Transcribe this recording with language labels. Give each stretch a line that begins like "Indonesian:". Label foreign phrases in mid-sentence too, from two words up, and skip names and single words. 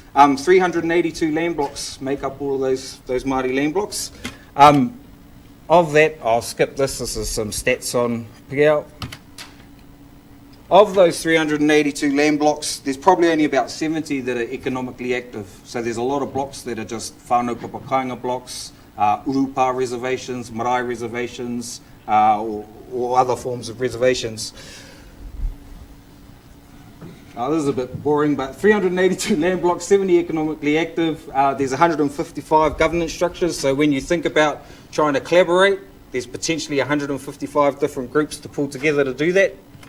English: 382 land blocks make up all of those Māori land blocks. Of that, I'll skip this. This is some stats on Pikiao. Of those 382 land blocks, there's probably only about 70 that are economically active. So there's a lot of blocks that are just
Māori: whānau papakainga
English: blocks, urupa reservations, marae reservations, or other forms of reservations. This is a bit boring, but 382 land blocks, 70 economically active. There's 155 governance structures. So when you think about trying to collaborate, there's potentially 155 different groups to pull together to do that.